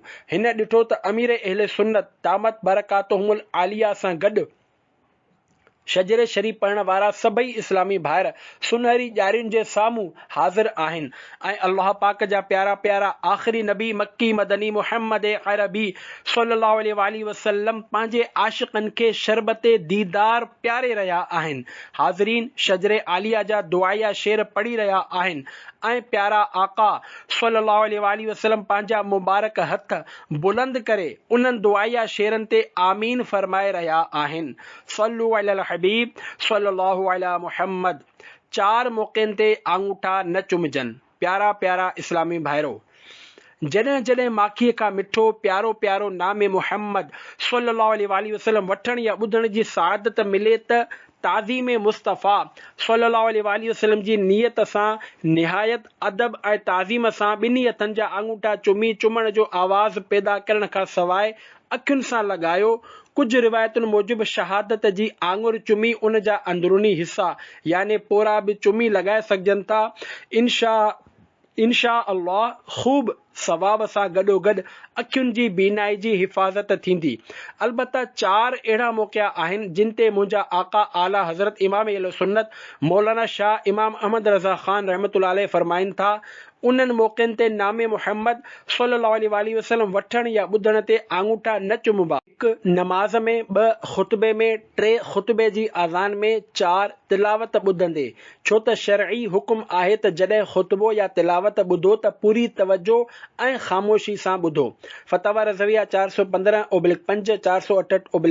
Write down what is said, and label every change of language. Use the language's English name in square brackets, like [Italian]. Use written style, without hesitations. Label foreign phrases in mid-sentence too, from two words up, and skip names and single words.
[Sindhi] हिन ॾिठो त अमीर अहले सुन्नत [Arabic] دامت بركاتهم العالية [Sindhi] सां गॾु शजरे शरीफ़ पढ़ण वारा सभई इस्लामी भाइर सुनहरी ॼारियुनि जे साम्हूं हाज़िर आहिनि ऐं अल्लाह पाक जा प्यारा प्यारा आख़िरी नबी मक्की मदनी मुहम्मद अरबी [Arabic] صلى الله عليه وسلم [Sindhi] पंहिंजे आशिक़नि खे शरबते दीदार प्यारे रहिया आहिनि। हाज़रीन, शजरे आलिया जा दुआया शेर पढ़ी रहिया आहिनि ऐं प्यारा आका [Arabic] صلى الله عليه وسلم [Sindhi] पंहिंजा मुबारक हथ बुलंद करे उन्हनि दुआया शेरनि ते आमीन फरमाए रहिया आहिनि। [Arabic] صلوا على الحبيب صلى الله على محمد. [Sindhi] 4 मौक़नि ते आङूठा न चुमजनि। प्यारा प्यारा इस्लामी भाइरो, जॾहिं जॾहिं माखीअ खां मिठो प्यारो प्यारो नाम मुहम्मद [Arabic] صلى الله عليه وسلم [Sindhi] वठण या ॿुधण जी सआदत मिले त ताज़ीम मुस्तफ़ा [Arabic] صلى الله عليه وسلم [Sindhi] जी नियत सां निहायत अदब ऐं ताज़ीम सां ॿिन्ही हथनि जा आङूठा चुमण जो आवाज़ पैदा करण खां सवाइ अखियुनि सां लॻायो। कुझु रिवायतुनि मूजिबि शहादत जी आङुर चुमी उन जा अंदरूनी हिस्सा याने पोरा बि चुमी लॻाए सघजनि था। [Arabic] إن شاء الله [Sindhi] ख़ूब सवाब सां गॾोगॾु अखियुनि जी बीनाई जी हिफ़ाज़त थींदी। अलबत्ता 4 अहिड़ा मौक़िया आहिनि जिन ते मुंहिंजा आका आला हज़रत इमाम अहले सुन्नत मौलाना शाह इमाम अहमद रज़ा ख़ान [Arabic] رحمة الله عليه [Sindhi] फरमाइनि था, उन्हनि मौक़नि ते नाम मुहम्मद [Arabic] صلى الله عليه وسلم [Sindhi] वठण या ॿुधण ते आङूठा न चुमबा। 1 नमाज़ में, 2 ख़ुतबे में, 3 ख़ुतबे जी अज़ान में, 4 तिलावत ॿुधंदे। छो त शरई हुकुम आहे त जॾहिं ख़ुतबो या तिलावत ॿुधो त पूरी तवजो ऐं ख़ामोशी सां ॿुधो। फतवा रज़विया 415/5 468/8।